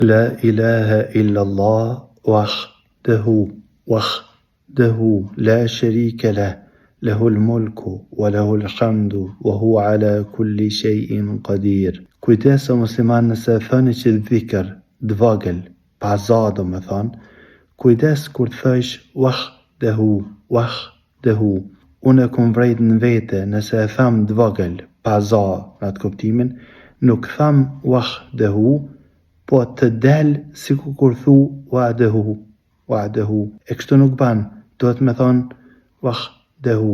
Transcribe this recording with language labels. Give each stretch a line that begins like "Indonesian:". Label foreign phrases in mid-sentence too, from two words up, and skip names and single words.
Arabic: لا إله إلا الله وحده لا شريك له، له الملك وله الحمد وهو على كل شيء قدير.
Albanian: Kujdes o musliman nëse thoni që dhikr dvogël, pa za do me thonë, kujdes kur të thësh wahdahu, unë e kum vrejt në vete nëse e tham dvogël, pa za në atë kuptimin, nuk tham wahdahu, po të del si kur thu wahdahu, e kështu nuk ban, duhet me thonë wahdahu.